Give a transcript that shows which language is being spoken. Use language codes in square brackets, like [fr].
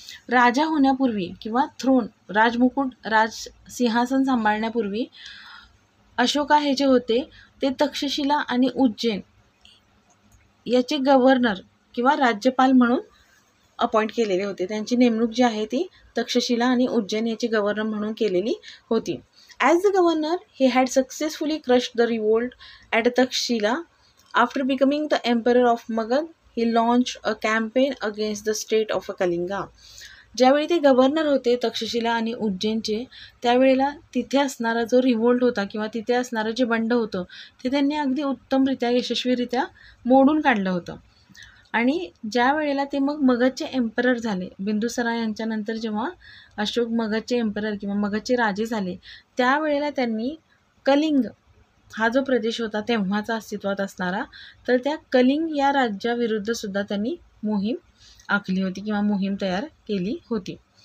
[mr] राजा होण्यापूर्वी किंवा थ्रोन राजमुकुट सिंहासन सांभाळण्यापूर्वी अशोका हे जे होते ते तक्षशिला आणि उज्जैन याचे गव्हर्नर किंवा राज्यपाल म्हणून अपॉइंट केलेले होते. त्यांची नेमणूक जी आहे ती तक्षशिला आणि उज्जैन याची गव्हर्नर म्हणून केलेली होती. [en] As the governor he had successfully crushed the revolt at Takshila. After becoming the emperor of Magad, he launched a campaign against the state of Kalinga. [mr] ज्यावेळी ते गव्हर्नर होते तक्षशिला आणि उज्जैनचे, त्यावेळेला तिथे असणारा जो रिव्होल्ट होता किंवा तिथे असणारं जे बंड होतं ते त्यांनी अगदी उत्तमरित्या यशस्वीरित्या मोडून काढलं होतं. आणि ज्या वेळेला ते मग मगधचे एम्परर झाले, बिंदुसारा यांच्यानंतर जेव्हा अशोक मगधचे एम्परर किंवा मगधचे राजे झाले, त्यावेळेला त्यांनी कलिंग हा जो प्रदेश होता तेव्हाचा अस्तित्वात असणारा, तर त्या कलिंग या राज्याविरुद्ध सुद्धा त्यांनी मोहीम आखली होती किंवा मोहीम तयार केली होती.